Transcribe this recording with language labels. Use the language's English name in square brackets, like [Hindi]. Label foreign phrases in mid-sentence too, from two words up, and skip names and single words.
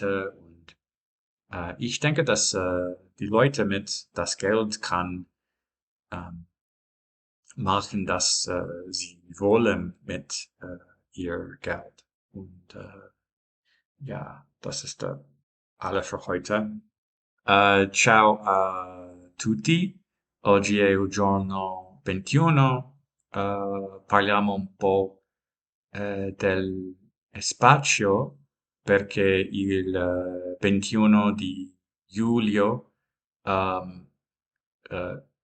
[German] Und ich denke, dass die Leute mit das Geld kann ähm, machen, dass sie wollen mit ihr Geld. Und ja, das ist alle für heute. [Italian] Ciao a tutti. Oggi è il giorno 21. Parliamo un po' del spazio perché il 21 di luglio ehm, eh,